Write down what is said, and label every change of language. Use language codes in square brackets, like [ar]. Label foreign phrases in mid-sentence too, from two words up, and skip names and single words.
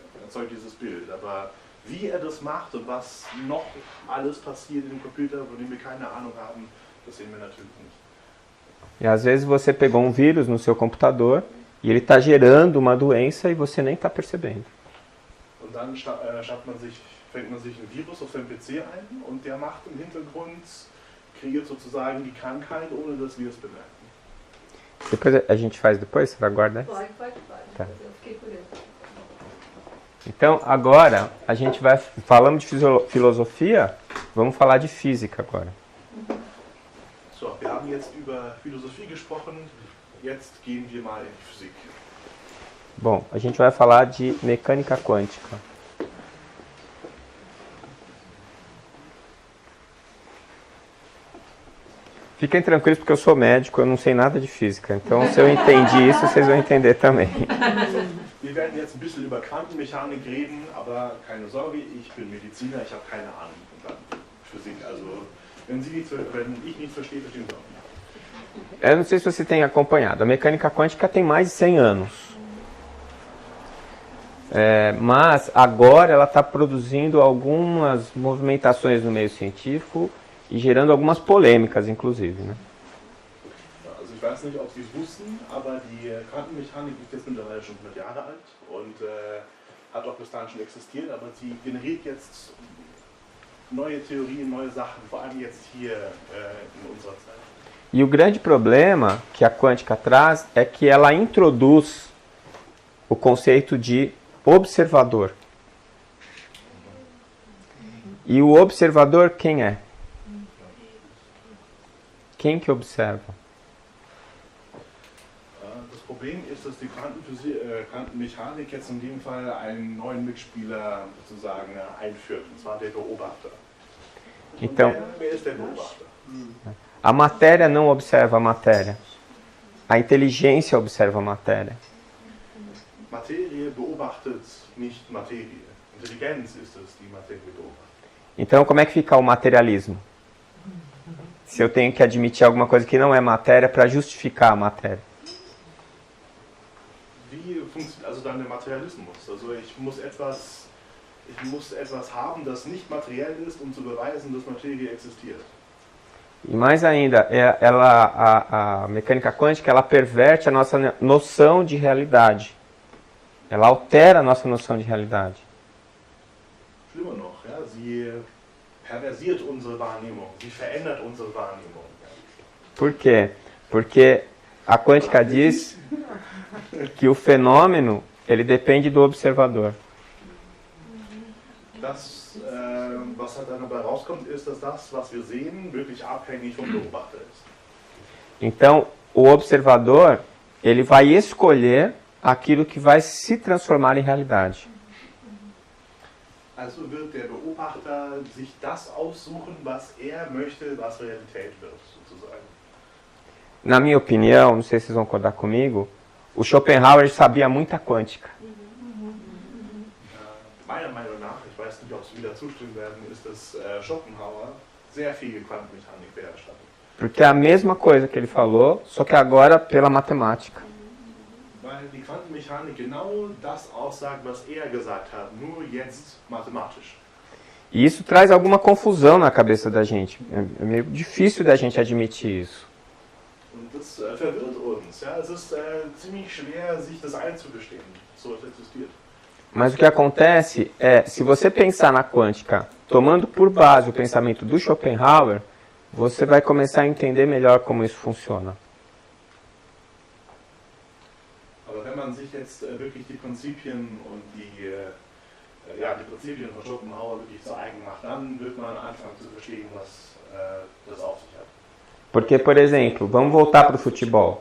[de] Er erzeugt dieses Bild. Aber wie er das macht und was noch alles passiert in dem Computer, von dem wir keine Ahnung haben, das sehen wir natürlich nicht. [pt] E às vezes você pegou um vírus no seu computador e ele está gerando uma doença e você nem está percebendo. [de] Und dann fängt man sich ein Virus auf seinem PC ein und der macht im Hintergrund, kreiert sozusagen die Krankheit, ohne dass wir es bemerken. [pt] Depois a gente faz depois? Você vai guardar? Pode. Tá. Eu fiquei curiosa. Então agora a gente vai, falamos de filosofia, vamos falar de física agora. [de] So, wir haben jetzt über Philosophie gesprochen, jetzt gehen wir mal in die Physik. [pt] Bom, a gente vai falar de mecânica quântica. Fiquem tranquilos porque eu sou médico, eu não sei nada de física. Então se eu entendi isso, vocês vão entender também. [de] Wir werden jetzt ein bisschen über Quantenmechanik reden, aber keine Sorge, ich bin Mediziner, ich habe keine Ahnung von Physik. Also wenn ich nichts verstehe, verstehen Sie auch nicht. [pt] Eu não sei se você tem acompanhado, a mecânica quântica tem mais de 100 anos. Mas agora ela está produzindo algumas movimentações no meio científico e gerando algumas polêmicas, inclusive, né? [de] Also ich weiß nicht, ob Sie es wussten, aber die Quantenmechanik ist jetzt mittlerweile schon 100 Jahre alt und hat auch bis dahin schon existiert, aber sie generiert jetzt neue Theorien, neue Sachen, vor allem jetzt hier in unserer Zeit. [pt] E o grande problema que a quântica traz é que ela introduz o conceito de observador. E o observador quem é? Quem que observa? [de] Das Problem ist, dass die Quantenmechanik jetzt in dem Fall einen neuen Mitspieler sozusagen einführt, und zwar der Beobachter. [pt] Então, [de] wer ist der Beobachter? [pt] a matéria não observa a matéria. A inteligência observa a matéria. [de] Materie beobachtet nicht Materie. Intelligenz ist es, die Materie beobachtet. [pt] Então, como é que fica o materialismo? Se eu tenho que admitir alguma coisa que não é matéria para justificar a matéria. [de] Wie funktioniert also dann der Materialismus? Also ich muss etwas haben, das nicht materiell ist, um zu beweisen, dass Materie existiert. [pt] E mais ainda, a mecânica quântica ela perverte a nossa noção de realidade. Ela altera a nossa noção de realidade. [de] Schlimmer noch, ja, sie perversiert unsere Wahrnehmung, sie verändert unsere Wahrnehmung. [pt] Por quê? Porque a quântica diz que o fenômeno ele depende do observador. [de] Das, was halt dann dabei rauskommt, ist, dass das, was wir sehen, wirklich abhängig vom Beobachter ist. [pt] Então, o observador ele vai escolher aquilo que vai se transformar em realidade. [de] Also wird der Beobachter sich das aussuchen, was er möchte, was Realität wird, sozusagen. [pt] Na minha opinião, não sei se vocês vão concordar comigo, o Schopenhauer sabia muita quântica. [de] Meiner Meinung nach, ich weiß nicht, ob Sie wieder zustimmen werden, ist, dass Schopenhauer sehr viel Quantenmechanik beherrscht hat. [pt] Porque é a mesma coisa que ele falou, só que agora pela matemática. [de] Weil die Quantenmechanik genau das aussagt, was er gesagt hat, nur jetzt mathematisch. [pt] E isso traz alguma confusão na cabeça da gente. É meio difícil da gente admitir isso. [de] Und das verwirrt uns. Ja? Es ist ziemlich schwer, sich das einzugestehen, so es existiert. [pt] Mas o que acontece é, se você pensar na quântica, tomando por base o pensamento do Schopenhauer, você vai começar a entender melhor como isso funciona. [de] Aber wenn man sich jetzt wirklich die Prinzipien und die Prinzipien von Schopenhauer wirklich zu eigen macht, dann wird man anfangen zu verstehen, was das auf sich hat. [pt] Porque, por exemplo, vamos voltar para o futebol.